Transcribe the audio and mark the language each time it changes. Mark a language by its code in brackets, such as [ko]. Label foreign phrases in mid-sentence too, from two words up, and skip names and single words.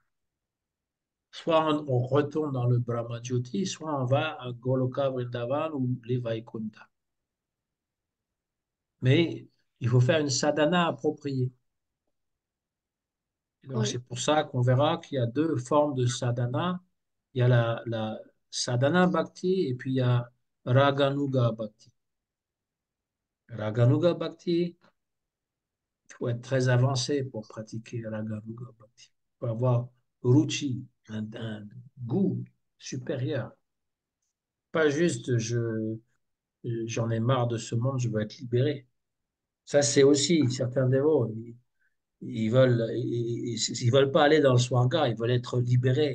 [fr] Soit on retourne dans le Brahma-Jyoti, soit on va à Goloka Vrindavan ou les Vaikunta. Mais il faut faire une sadhana appropriée. Et donc, c'est oui. pour ça qu'on verra qu'il y a deux formes de sadhana. Il y a la [sa] sadhana bhakti [fr] et puis il y a [sa] raganuga bhakti. Raganuga bhakti, [fr] il faut être très avancé pour pratiquer [sa] raganuga bhakti. [fr] Il faut avoir ruchi, un goût supérieur. Pas juste j'en ai marre de ce monde, je veux être libéré. Ça, c'est aussi certains dévots. Ils veulent pas aller dans le swarga, ils veulent être libérés.